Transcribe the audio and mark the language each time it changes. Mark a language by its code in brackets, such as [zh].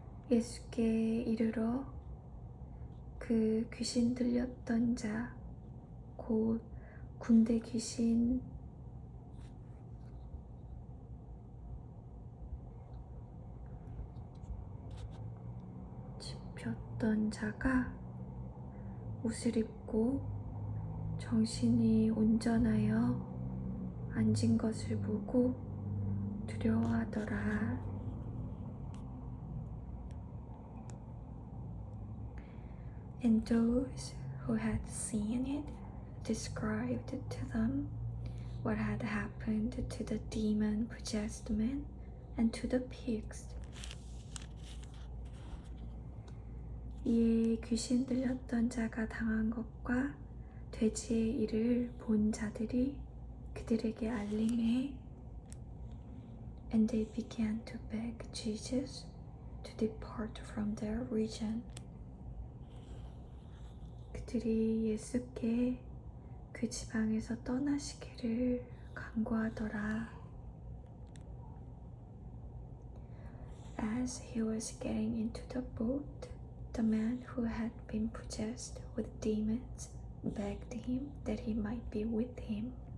[ko] 예수께 이르러 그 귀신 들렸던 자, 곧 군대 귀신 집혔던 자가 옷을 입고 정신이 온전하여 앉은 것을 보고 두려워하더라. [en] And those who had seen it described to them what had happened to the demon-possessed man and to the pigs. [ko] 이에 귀신 들렸던 자가 당한 것과 돼지의 일을 본 자들이 그들에게 알림해, [en] and they began to beg Jesus to depart from their region. [ko] 그들이 예수께 그 지방에서 떠나시기를 간구하더라. [en] As he was getting into the boat, the man who had been possessed with demons begged him that he might be with him.